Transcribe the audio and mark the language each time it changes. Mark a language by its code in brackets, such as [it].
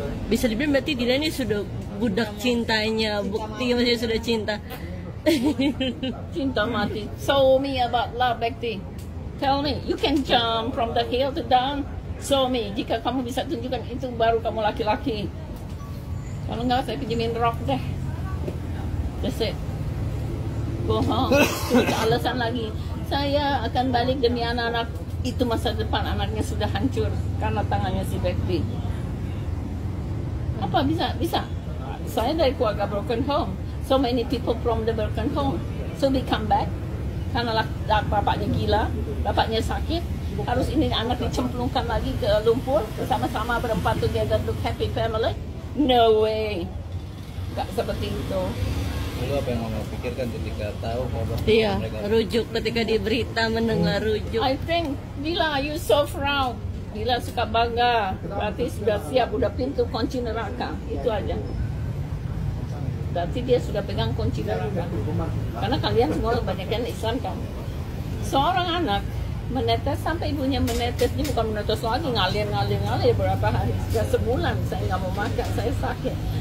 [id] Bisa dibilang berarti Dila ini sudah budak cintanya, Bekti masih sudah cinta. Cinta mati. [en] Show me about love, Bekti. Tell me, you can jump from the hill to down. Show me, [id] jika kamu bisa tunjukkan itu baru kamu laki-laki. Kalau enggak saya pinjemin rok deh. [en] That's it. Go home. [id] Terus alasan lagi, saya akan balik demi anak-anak. Itu masa depan anaknya sudah hancur karena tangannya si Bekti. Apa bisa? Saya dari keluarga broken home. [en] So many people from the broken home. So we come back [id] karena bapaknya gila, bapaknya sakit. Harus ini anak dicemplungkan lagi ke lumpur bersama-sama berempat [en] together to happy family? No way. [id] Gak seperti itu. Lalu apa yang Mama pikirkan ketika tahu kalau mereka rujuk, ketika di berita mendengar rujuk? [en] I think Dila, you so proud. [id] Dila suka bangga. Berarti sudah siap, udah pintu kunci neraka. Itu aja. Berarti dia sudah pegang kunci neraka. Karena kalian semua kebanyakan Islam kan. Seorang anak menetes sampai ibunya menetes. Dia bukan menetes lagi, ngalir berapa hari, sudah sebulan saya nggak mau makan, saya sakit.